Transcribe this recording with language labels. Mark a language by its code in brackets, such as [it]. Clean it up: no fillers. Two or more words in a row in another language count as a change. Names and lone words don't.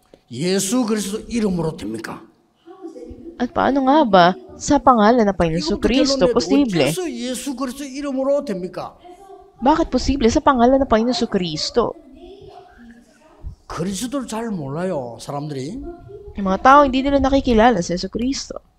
[ko] 예수 그리스도 이름으로 됩니까? [tl] At paano nga ba sa pangalan ng Panginoon [ko] 이것부터 [tl] Kristo [ko] 결론내야 돼. [tl] posible? [ko] 어째서 예수 그리스도 이름으로 됩니까? [tl] Bakit posible sa pangalan ng Panginoon Kristo? [ko] 그리스도를 잘 몰라요, 사람들이. [tl] Yung mga tao hindi nila nakikilala sa Yesu Kristo.